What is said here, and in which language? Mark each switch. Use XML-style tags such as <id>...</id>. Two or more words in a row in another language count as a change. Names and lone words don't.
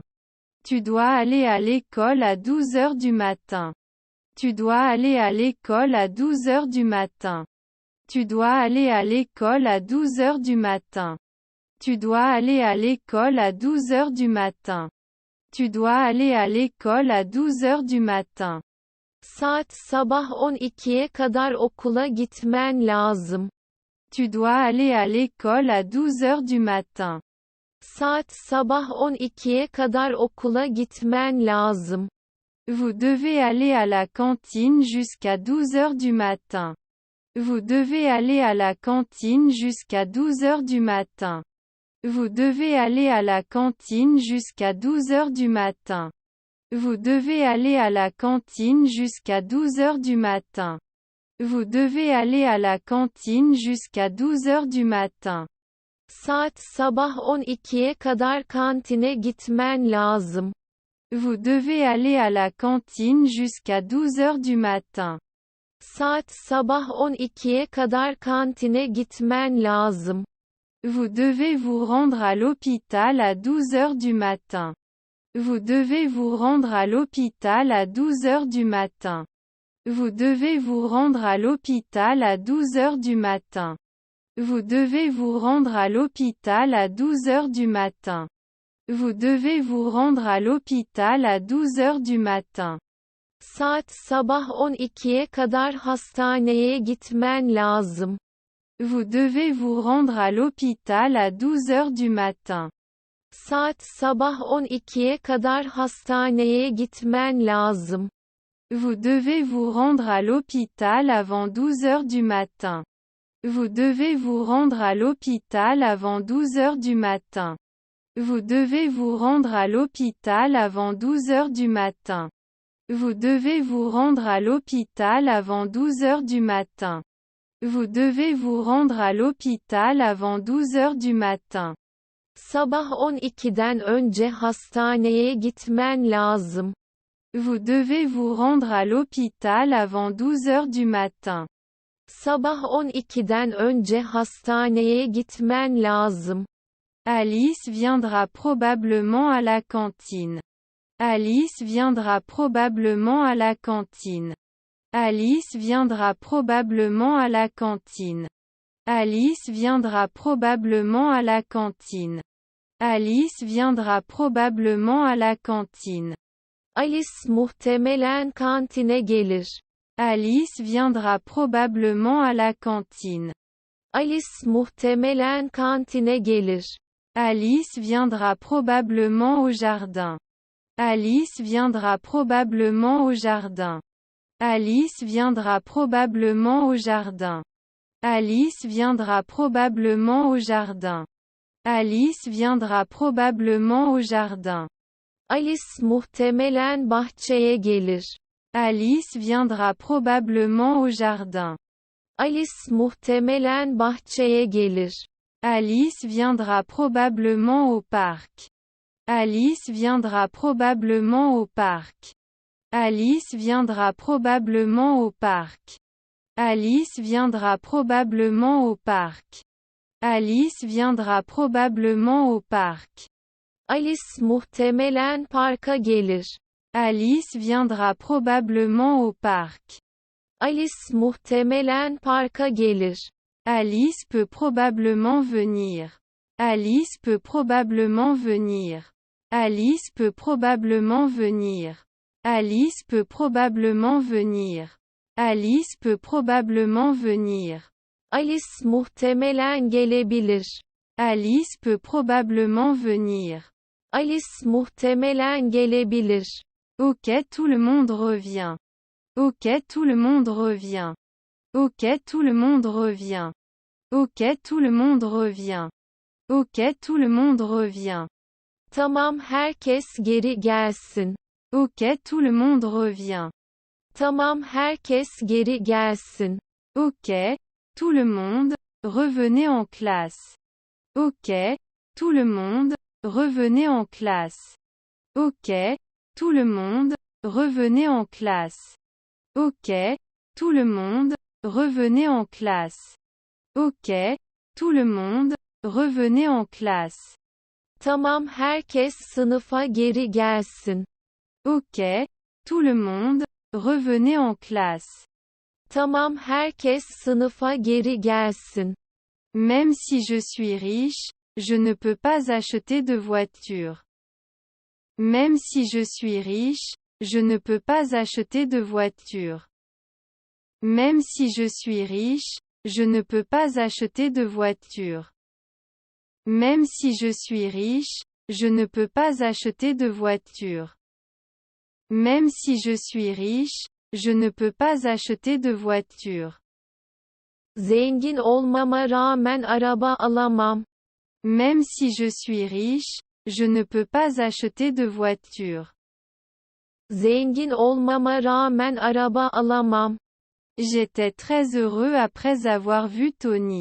<fr>Tu dois aller à l'école à 12 heures du matin. Tu dois aller à l'école à 12 heures du matin. Tu dois aller à l'école à 12 heures du matin. Tu dois aller à l'école à 12 heures du matin. Tu dois aller à l'école à 12 heures du matin.</fr> <tr>Saat sabah 12'ye kadar okula gitmen lazım.</tr> <fr>Tu dois aller à l'école à 12 heures du matin.</fr> <tr>Saat sabah 12'ye kadar okula gitmen lazım.</tr> <fr>Vous devez aller à la cantine jusqu'à 12 heures du matin. Vous devez aller à la cantine jusqu'à 12 heures du matin. Vous devez aller à la cantine jusqu'à 12 heures du matin. Vous devez aller à la cantine jusqu'à 12 heures du matin. Vous devez aller à la cantine jusqu'à 12 heures du matin.</fr> <tr>Saat sabah 12'ye kadar kantine gitmen lazım.</tr> <fr>Vous devez aller à la cantine jusqu'à 12 heures du matin.</fr> <tr>Saat sabah 12'ye kadar kantine gitmen lazım.</tr> <fr>Vous devez vous rendre à l'hôpital à 12 heures du matin. Vous devez vous rendre à l'hôpital à 12 heures du matin. Vous devez vous rendre à l'hôpital à 12 heures du matin. Vous devez vous rendre à l'hôpital à 12 heures du matin. Vous devez vous rendre à l'hôpital à 12 heures du matin.</fr> <tr>Saat sabah 12'ye kadar hastaneye gitmen lazım.</tr> <fr>Vous devez vous rendre à l'hôpital à 12 heures du matin.</fr> <tr>Saat sabah 12'ye kadar hastaneye gitmen lazım.</tr> <fr>Vous devez vous rendre à l'hôpital avant 12 heures du matin. Vous devez vous rendre à l'hôpital avant 12 heures du matin. Vous devez vous rendre à l'hôpital avant 12 heures du matin. Vous devez vous rendre à l'hôpital avant 12 heures du matin. Vous devez vous rendre à l'hôpital avant 12 heures du matin.</fr> <tr>Sabah 12'den önce hastaneye gitmen lazım.</tr> <fr>Vous devez vous rendre à l'hôpital avant 12 heures du matin.</fr> <tr>Sabah 12'den önce hastaneye gitmen lazım.</tr> <fr>Alice viendra probablement à la cantine. Alice viendra probablement à la cantine. Alice viendra probablement à la cantine. Alice viendra probablement à la cantine. Alice viendra probablement à la cantine.</fr> <tr>Alice muhtemelen kantine gelir.</tr> <fr>Alice viendra probablement à la cantine.</fr> <tr>Alice muhtemelen kantine gelir.</tr> <fr>Alice viendra probablement au jardin. Alice viendra probablement au jardin. Alice viendra probablement au jardin. Alice viendra probablement au jardin. Alice viendra probablement au jardin.</fr> <tr>Alice muhtemelen bahçeye gelir.</tr> <fr>Alice viendra probablement au jardin.</fr> <tr>Alice muhtemelen bahçeye gelir.</tr> <fr>Alice viendra probablement au parc. Alice viendra probablement au parc. Alice viendra probablement au parc. Alice viendra probablement au parc. Alice viendra probablement au parc.</fr> <tr>Alice muhtemelen parka gelir.</tr> <fr>Alice viendra probablement au parc.</fr> <tr>Alice muhtemelen parka gelir.</tr> <fr>Alice peut probablement venir. Alice peut probablement venir. Alice peut probablement venir. Alice peut probablement venir. Alice peut probablement venir.</fr> <tr>Alice muhtemelen gelebilir.</tr> <fr>Alice peut probablement venir.</fr> <tr>Alice muhtemelen gelebilir.</tr> <fr>Ok, tout le monde revient. Ok, tout le monde revient. Ok, tout le monde revient. Ok, tout le monde revient. Ok, tout le monde revient.</fr> <tr>Tamam, herkes geri gelsin.</tr> <fr>Ok, tout le monde revient.</fr> <tr>Tamam, herkes geri gelsin.</tr> <fr>Ok, tout le monde, revenez en classe. Ok, tout le monde, revenez en classe. Ok, tout le monde, revenez en classe. Ok, tout le monde, revenez en classe. Ok, tout le monde, revenez en classe.</fr> <tr>Tamam, herkes sınıfa geri gelsin.</tr> <fr>Ok, tout le monde, revenez en classe.</fr> <tr>Tamam, herkes sınıfa geri gelsin.</tr> <fr>Même si je suis riche, je ne peux pas acheter de voiture. Même si je suis riche, je ne peux pas acheter de voiture. Même si je suis riche, je ne peux pas acheter de voiture. Même si je suis riche, je ne peux pas acheter de voiture. Même si je suis riche, je ne peux pas acheter de voiture.</fr> <tr>Zengin olmama rağmen araba alamam.</tr> <fr>Même si je suis riche, je ne peux pas acheter de voiture.</fr> <tr>Zengin olmama rağmen araba alamam.</tr> <fr>J'étais très heureux après avoir vu Tony.</fr>